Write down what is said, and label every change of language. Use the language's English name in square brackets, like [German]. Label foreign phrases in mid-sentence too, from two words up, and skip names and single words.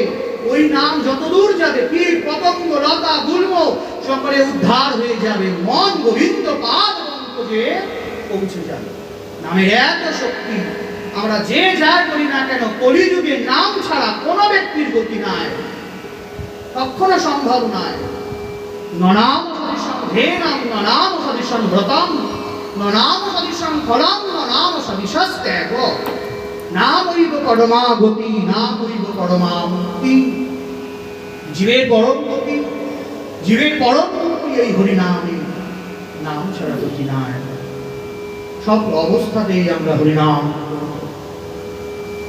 [Bangla] ওই নাম যতদূর যাবে, কীট পতঙ্গ লতা গুল্ম সকলে উদ্ধার হয়ে যাবে। মন গোবিন্দ পাদ পঙ্কজে পৌঁছে যাবে। নামের এত শক্তি। আমরা যে যা করি না কেন, কলিযুগে নাম ছাড়া কোনো ব্যক্তির গতি নাই, কখনো সম্ভব নয়। [Sanskrit] ননাম সদৃশং ধেনাম, ননাম সদৃশং ব্রতম, ননাম সদৃশং ফলম, ননাম সদৃশস্ত্যাগ। নামৈব পরমা গতি, নামৈব পরমা মুক্তি। [Bangla] জীবের পরম গতি, জীবের পরম মুক্তি এই হরিনামে। নাম ছাড়া গতি নাই। সব অবস্থাতেই আমরা হরিনাম।